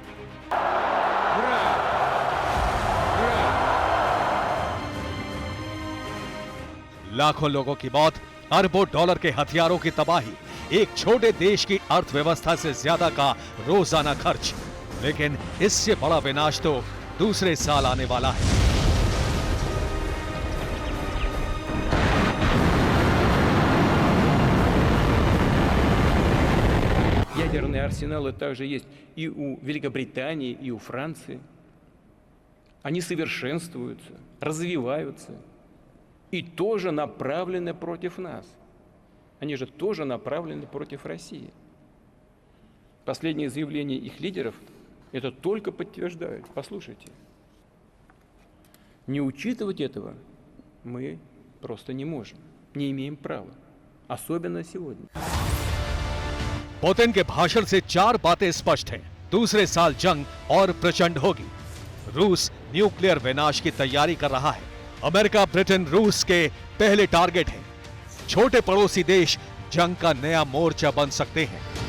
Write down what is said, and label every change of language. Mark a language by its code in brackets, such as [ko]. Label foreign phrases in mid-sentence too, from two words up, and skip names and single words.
[hi] लाखों लोगों की मौत, अरबों डॉलर के हथियारों की तबाही, एक छोटे देश की अर्थव्यवस्था से ज्यादा का रोजाना खर्च। लेकिन इससे बड़ा विनाश तो दूसरे साल आने वाला है। [ru] Ядерные арсеналы также есть и у Великобритании, и у Франции. Они совершенствуются, развиваются и тоже направлены против нас. Они же тоже направлены против России. Последние заявления их лидеров это только подтверждают. Послушайте. Не учитывать этого мы просто не можем, не имеем права, особенно сегодня. [hi] पुतिन के भाषण से 4 बातें स्पष्ट हैं। दूसरे साल जंग और प्रचंड होगी। रूस न्यूक्लियर विनाश की तैयारी कर रहा है। अमेरिका, ब्रिटेन रूस के पहले टारगेट हैं। छोटे पड़ोसी देश जंग का नया मोर्चा बन सकते हैं।